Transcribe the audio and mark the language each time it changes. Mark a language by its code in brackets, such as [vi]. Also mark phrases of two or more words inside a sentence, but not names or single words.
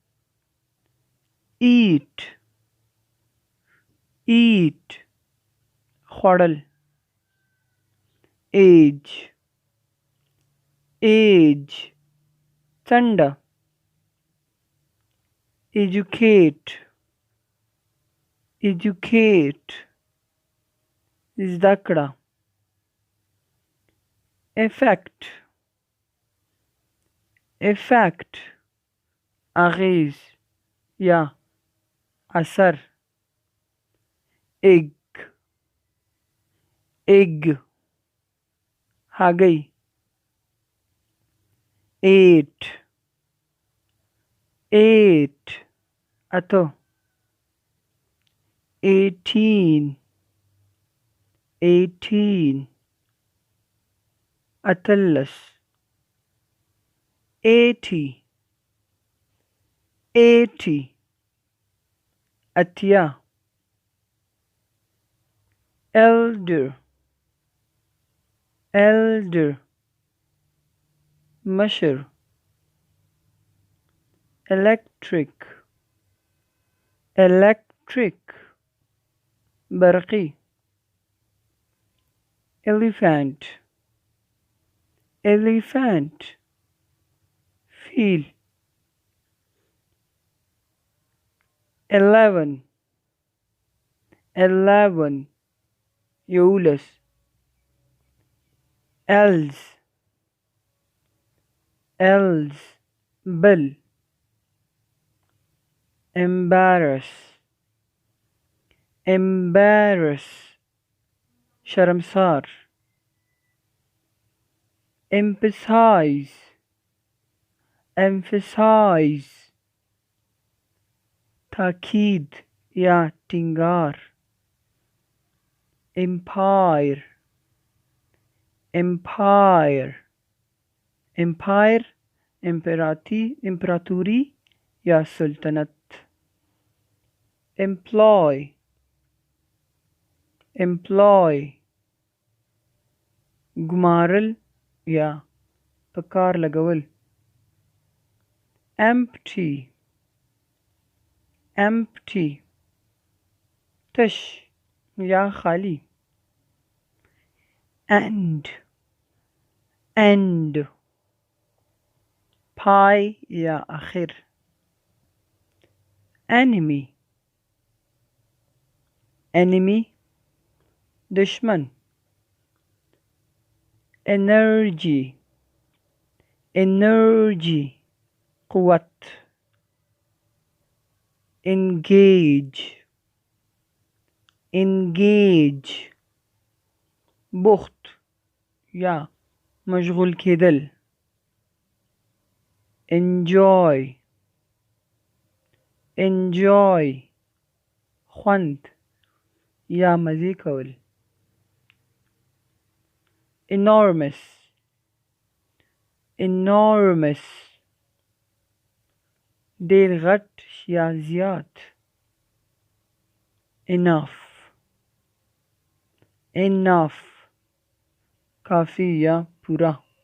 [en] eat، eat، خوړل. age، age، څنډه. educate، educate، [ps] زده کړه. [en] effect، effect، [ps] اغیز یا اثر. [en] egg، egg، هګۍ. eight، eight، [ps] اته. 18، 18، اتلس. 80، 80، اتیا. [en] elder، elder، مشر. electric، electric، برقی. elephant، elephant، فیل. [ps] 11، 11، یولس. [en] else، else، [ps] بل. [en] embarrass، embarrass، شرمسار. emphasize، emphasize، [ps] تاکید یا ټینګار. [en] empire، empire، empire، [ps] امپراتوری یا سلطنت. [en] employ، employ، [ps] ګمارل یا په کار لګول. [en] empty، empty، [ps] تش یا خالی. [en] end، end، [ps] پای یا آخر. [en] enemy، enemy، دشمن. energy، energy، قوت. engage، engage، [ps] بخت یا مشغول کېدل. [en] enjoy، enjoy، [ps] خوند یا مزې کول. [en] enormous، enormous، [ps] ډېر غټ یا زیات. [en] enough، enough، [ps] کافی یا پوره.